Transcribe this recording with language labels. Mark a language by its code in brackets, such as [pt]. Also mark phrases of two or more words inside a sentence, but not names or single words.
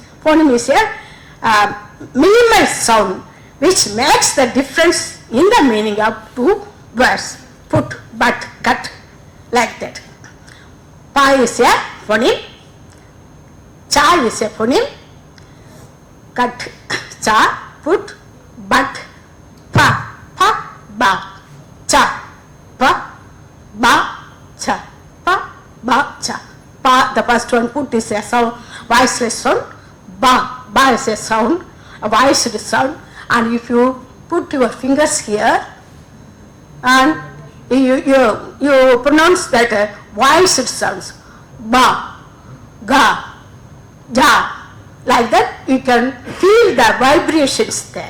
[en] Phoneme is a minimal sound which makes the difference in the meaning of two words. Put, but, cut, like that. Pa is a phoneme, cha is a phoneme, cut, cha, put, but, pa, ba, cha, pa, ba, cha, pa, ba, cha. Pa, the first one, put is a sound, voiceless sound, ba is a sound, a voiced sound, and if you put your fingers here and you pronounce that voiced sounds, ba, ga, ja, like that, you can feel the vibrations there.